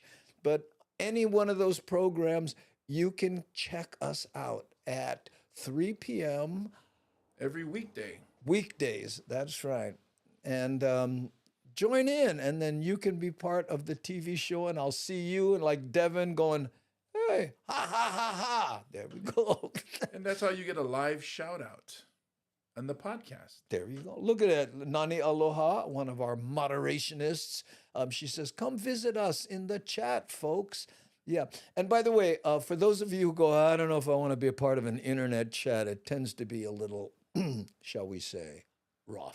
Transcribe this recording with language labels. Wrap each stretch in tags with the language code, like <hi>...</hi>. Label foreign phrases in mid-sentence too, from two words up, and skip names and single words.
<en>But any one of those programs, you can check us out at 3 p.m. Every weekday. Weekdays. That's right. And join in, and then you can be part of the TV show, and I'll see you and like Devin going, hey, ha, ha, ha, ha. There we go. And that's how you get a live shout out on the podcast. There you go. Look at that. Nani Aloha, one of our moderationists. She says, come visit us in the chat, folks. Yeah. And by the way, for those of you who go, I don't know if I want to be a part of an internet chat, it tends to be a little, shall we say, rough.</en>